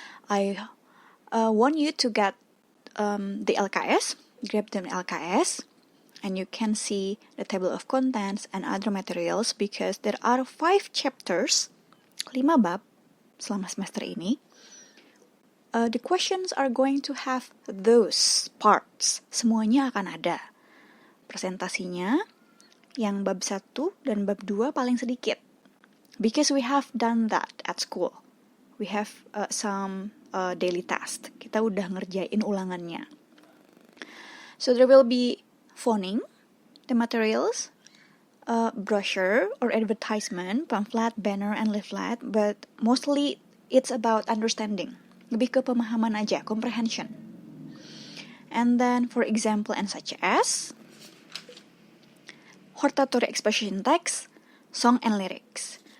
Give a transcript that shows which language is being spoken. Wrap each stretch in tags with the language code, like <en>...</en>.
<en>I want you to get the LKS, grab the LKS, and you can see the table of contents and other materials because there are 5 chapters,</en> <id>5 bab selama semester ini.</id> <en>The questions are going to have those parts.</en> <id>Semuanya akan ada. Presentasinya, yang bab 1 dan bab 2 paling sedikit.</id> <en>Because we have done that at school. We have some daily tasks.</en> <id>Kita udah ngerjain ulangannya.</id> <en>So there will be phoning, the materials, brochure or advertisement, pamphlet, banner, and leaflet. But mostly it's about understanding.</en> <id>Lebih ke pemahaman aja,</id> <en>comprehension. And then for example and such as hortatory exposition text, song and lyrics.</en>